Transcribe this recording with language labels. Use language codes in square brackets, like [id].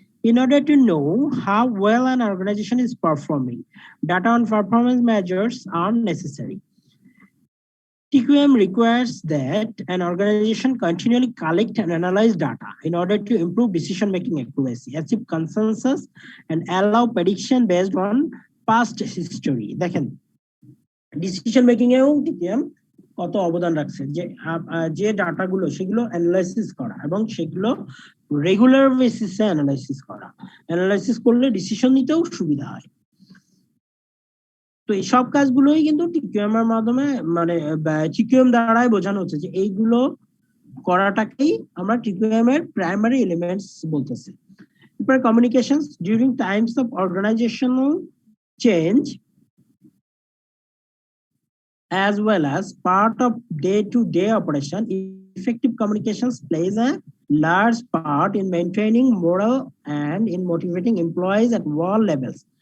[en] In order to know how well an organization is performing, data on performance measures are necessary. TQM requires that an organization continually collect and analyze data in order to improve decision-making accuracy, achieve consensus, and allow prediction based on past history. [bn] দেখেন, decision making এও TQM কত অবদান রাখছে, যে ডাটাগুলো সেগুলো analysis করা এবং সেগুলো রেগুলার বেসিসে অ্যানালাইসিস করলে ডিসিশন নিতেও সুবিধা হয়। তো এই সব কাজগুলোই কিন্তু টিকিউএম এর মাধ্যমে, মানে টিকিউএম দ্বারাই বোঝানো হচ্ছে যে এইগুলো করাটাকেই আমরা টিকিউএম এর প্রাইমারি এলিমেন্টস বলতেছি। [en] এরপর communications during times of organisational change as well as part of day-to-day operation. Effective communications plays a large part in maintaining morale and in motivating employees at all levels.